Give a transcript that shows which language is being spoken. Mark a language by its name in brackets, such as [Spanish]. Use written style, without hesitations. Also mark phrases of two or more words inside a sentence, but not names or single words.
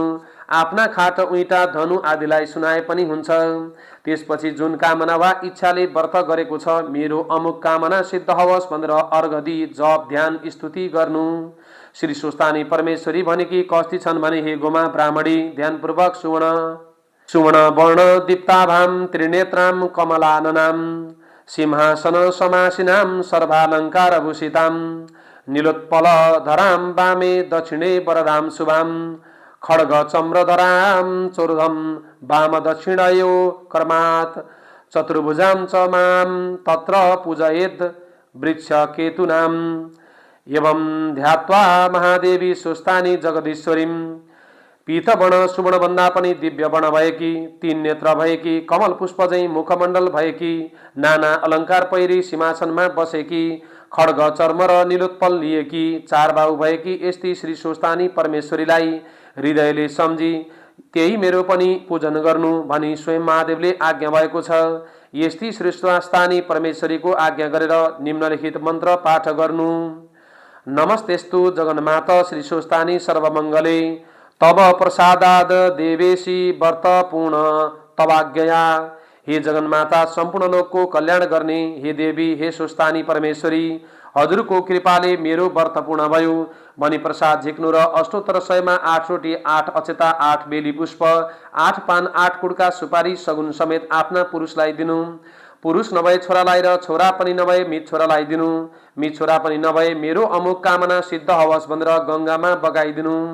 [Nepali] आफ्ना खाट, उइटा, धनु आदिलाई सुनाए पनि हुन्छ। त्यसपछि जुन कामना वा इच्छाले व्रत गरेको छ, मेरो अमुक कामना सिद्ध होस् भनेर अर्घ दिई जप, ध्यान, स्तुति गर्नु। श्री स्वस्थानी परमेश्वरी भनेकी कस्ती छन् भने, हे गोमा ब्राह्मणी, ध्यानपूर्वक [Sanskrit] सुवर्ण वर्ण दीप्ताभाम त्रिनेत्राम कमलाननाम सिंहासन समासीनाम सर्वालंकार भूषिताम नीलोत्पल धराम वामे दक्षिणे वरदाम शुभाम खड्ग चम्रधराम चोर्धम वाम दक्षिणयो कर्मात् चतुर्भुजाम च माम तत्र पूजयेत् वृक्ष केतुनाम एवं ध्यात्वा महादेवी स्वस्थानी जगदीश्वरीम [Nepali] पीतवर्ण सुवर्ण भन्दा पनि दिव्य वर्ण भएकी, 3 नेत्र भएकी, कमल पुष्प झैं मुखमण्डल भएकी, नाना अलङ्कार पहिरी सिंहासनमा बसेकी, खड्ग चर्म र नीलोत्पल लिएकी, 4 बाहु भएकी यस्ती श्री स्वस्थानी परमेश्वरीलाई हृदयले सम्झी त्यही मेरो पनि पूजन गर्नु भनी स्वयं महादेवले आज्ञा भएको छ। यस्ती श्री स्वस्थानी परमेश्वरीको आज्ञा गरेर निम्नलिखित मन्त्र पाठ गर्नु। [Sanskrit] नमस्तेस्तु जगन्माता श्री स्वस्थानी सर्वमङ्गले तब प्रसादाद देवेशी व्रत पूर्ण तवाज्ञया। [Nepali] हे जगन्माता, सम्पूर्ण लोकको कल्याण गर्ने हे देवी, हे स्वस्थानी परमेश्वरी, हजुरको कृपाले मेरो व्रत पूर्ण भयो। मणिप्रसाद झिक्नु र अष्टोत्तर 100मा 8 रोटी 8 अक्षता 8 बेली पुष्प 8 पान 8 कुड्का सुपारी सगुन समेत आफ्ना पुरुषलाई दिनु। पुरुष नभए छोरालाई र छोरा पनि नभए मित छोरालाई दिनु। मित छोरा पनि नभए मेरो अमुक कामना सिद्ध होस् भनेर गङ्गामा बगाइदिनु।